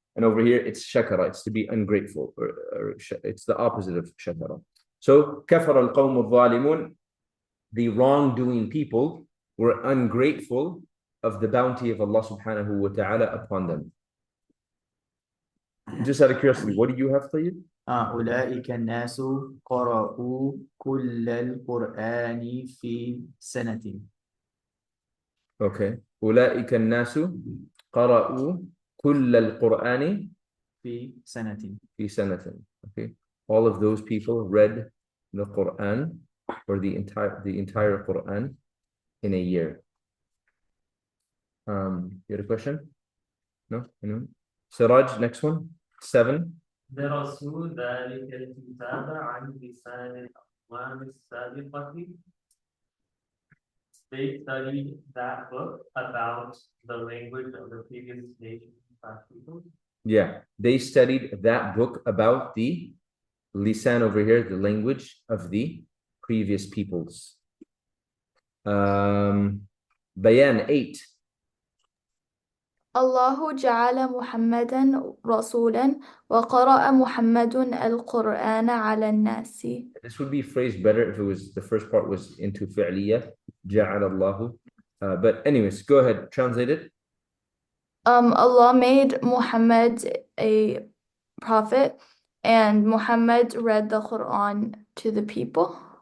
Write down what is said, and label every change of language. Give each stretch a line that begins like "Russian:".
English: And over here it's shakara, it's to be ungrateful, or it's the opposite of shakara. So
Arabic: kafara al-qawm al-zalimun,
English: the wrongdoing people were ungrateful of the bounty of Allah subhanahu wa ta'ala upon them. Just out of curiosity, what do you have, Tayyib?
Arabic: أولئك الناس قرأوا كل القرآن في سنة.
English: Okay.
Arabic: أولئك الناس قرأوا كل القرآن في سنة. في سنة. Okay.
English: All of those people read the Quran or the entire Quran in a year. You had a question? No? Anyone? Siraj, next one. 7.
Arabic: درسوا ذلك الكتاب عن لسان الأقوام السابقة.
English: They studied that book about the language of the previous nations and people. Yeah, they studied that book about the lisan over here, the language of the previous peoples. Bayan 8.
Arabic: الله جعل محمدا رسولا وقرأ محمد القرآن على الناس.
English: This would be phrased better if it was the first part was into fi'liya,
Arabic: جعل الله.
English: But anyways, go ahead, translate it. Allah made Muhammad a prophet, and Muhammad read the Quran to the people.